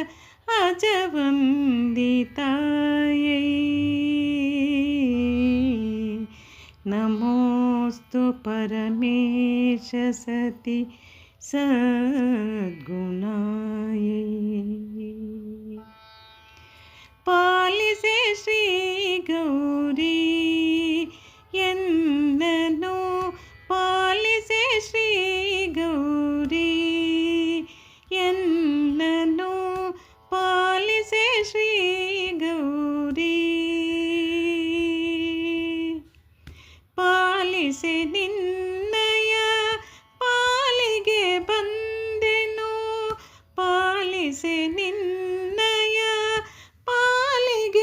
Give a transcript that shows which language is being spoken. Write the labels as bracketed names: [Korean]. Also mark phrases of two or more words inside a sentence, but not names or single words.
[Sanskrit] अजवन्दितायै नमोऽस्तु परमेश सति [Kannada] सद्गुणायै ಪಾಲಿಸೆ ಶ್ರೀ ಗೌರಿ ಎನ್ನನು ಪಾಲಿಸೆ ಶ್ರೀ ಗೌರಿ ಎನ್ನನು ಪಾಲಿಸೆ ಶ್ರೀ ಗೌರಿ ಪಾಲಿಸೆ ನಿನ್ನಯ ಪಾಲಿಗೆ ಬಂದೆನು ಪಾಲಿಸೆ ನಿನ್ನಯ ಪಾಲಿಗೆ